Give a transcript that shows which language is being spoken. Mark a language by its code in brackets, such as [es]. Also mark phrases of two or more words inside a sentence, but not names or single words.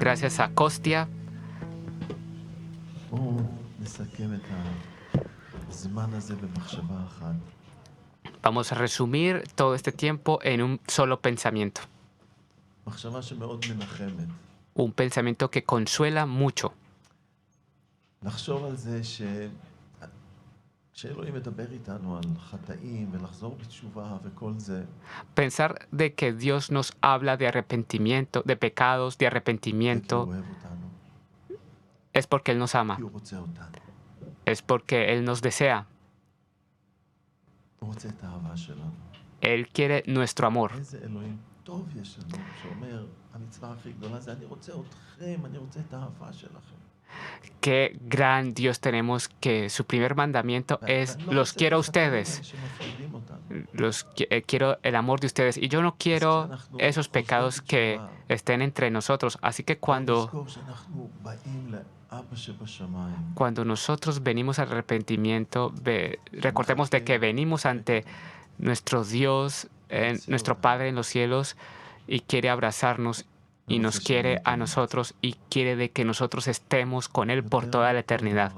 [es] esa hostia. [he] בואו נסכם את הזמן הזה במחשבה אחת. [es] Vamos a resumir todo este tiempo en un solo pensamiento. [he] מחשבה שמאוד מנחמת. [es] Un pensamiento que consuela mucho. [he] לחשוב על זה שאלוהים מדבר איתנו על חטאים ולחזור בתשובה וכל זה. [es] Pensar de que Dios nos habla de arrepentimiento, de pecados, de [he] כי [es] arrepentimiento, [he] הוא אוהב אותנו. [es] es porque Él nos ama, [he] כי הוא רוצה אותנו. [es] es porque Él nos desea. [he] הוא רוצה את האהבה שלנו. [es] Él quiere nuestro amor. [he] איזה אלוהים טוב יש לנו, שאומר, המצווה הכי גדולה זה אני רוצה אתכם, אני רוצה את האהבה שלכם. [es] Qué gran Dios tenemos, que su primer mandamiento es los quiero a ustedes, [he] שמפחידים אותנו. [es] quiero el amor de ustedes, y yo no quiero esos pecados que estén entre nosotros. Así que [he] לזכור שאנחנו באים לאבא שבשמיים. [es] cuando nosotros venimos al arrepentimiento, recordemos de que venimos ante nuestro Dios, nuestro Padre en los cielos, y quiere abrazarnos y nos quiere a nosotros y quiere de que nosotros estemos con Él por toda la eternidad.